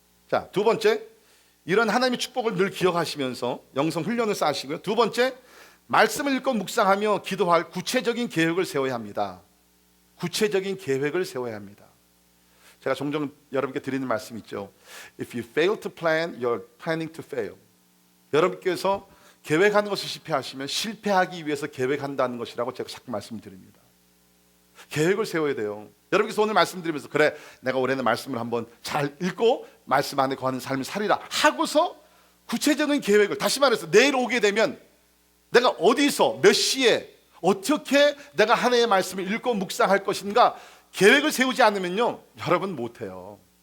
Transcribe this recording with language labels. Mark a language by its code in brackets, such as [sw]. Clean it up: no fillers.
[ko] 자, 두 번째, 이런 하나님의 축복을 늘 기억하시면서 영성 훈련을 쌓으시고요. 두 번째, 말씀을 읽고 묵상하며 기도할 구체적인 계획을 세워야 합니다. 구체적인 계획을 세워야 합니다. 제가 종종 여러분께 드리는 말씀 있죠. [en] If you fail to plan, you're planning to fail. [ko] 여러분께서 계획하는 것을 실패하시면 실패하기 위해서 계획한다는 것이라고 제가 자꾸 말씀드립니다. 계획을 세워야 돼요. 여러분께서 오늘 말씀드리면서 그래, 내가 올해는 말씀을 한번 잘 읽고 말씀 안에 거하는 삶을 살리라 하고서 구체적인 계획을, 다시 말해서 내일 오게 되면 내가 어디서 몇 시에 어떻게 내가 하나님의 말씀을 읽고 묵상할 것인가 계획을 세우지 않으면요, 여러분 못해요.